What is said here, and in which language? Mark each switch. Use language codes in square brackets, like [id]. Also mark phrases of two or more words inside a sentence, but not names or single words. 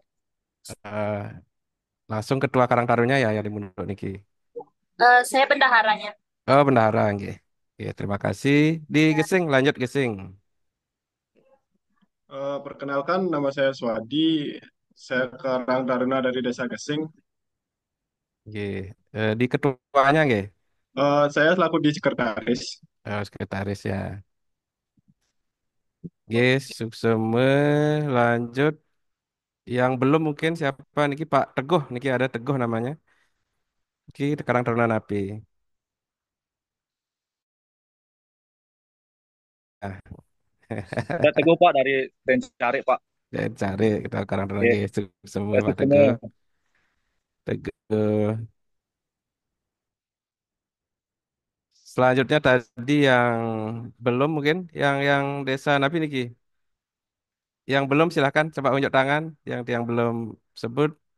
[id] Eh, Langsung Ketua Karang Tarunanya ya yang di Munduk Niki. Saya bendaharanya. Oh, bendahara nggih. Oke, terima kasih. Di Gesing lanjut Gesing. perkenalkan, nama saya Swadi. Saya Karang Taruna dari Desa Gesing. Nggih. Di ketuanya nggih. Saya selaku di sekretaris. Sekretaris ya. Yes, sukseme lanjut. Yang belum mungkin siapa niki Pak Teguh, niki ada Teguh namanya. Niki Karang Taruna Napi. Ah, Saya Teguh Pak dari Pencari Pak. cari kita Karang Taruna Oke, [ban] nggih sukseme [id] saya Pak Sukume. Teguh. Eh, Selanjutnya tadi yang belum mungkin, yang Desa Nabi Niki. Yang belum silahkan coba unjuk tangan. Yang belum sebut.